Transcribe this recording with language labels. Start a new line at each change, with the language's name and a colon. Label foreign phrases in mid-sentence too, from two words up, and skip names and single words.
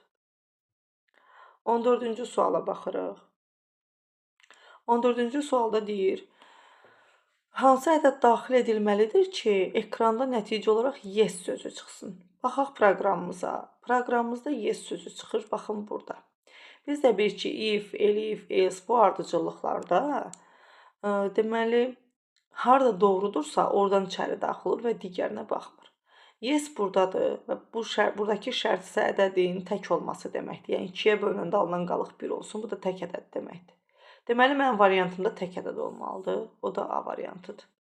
Azerbaijani: 14-cü suala baxırıq. 14-cü sualda deyir, hansı ədəd daxil edilməlidir ki, ekranda nəticə olaraq yes sözü çıxsın? Baxaq proqramımıza. Proqramımızda yes sözü çıxır, baxın burada. Biz də bilir ki,
English: if, elif, else
Azerbaijani: bu ardıcıllıqlarda deməli, harada doğrudursa oradan içəri daxil olur və digərinə baxmır. Yes buradadır və buradakı şərt isə ədədin tək olması deməkdir. Yəni 2-yə bölünəndə alınan qalıq 1 olsun, bu da tək ədəd deməkdir. Deməli, mənim variantımda tək ədəd olmalıdır, o da A variantıdır.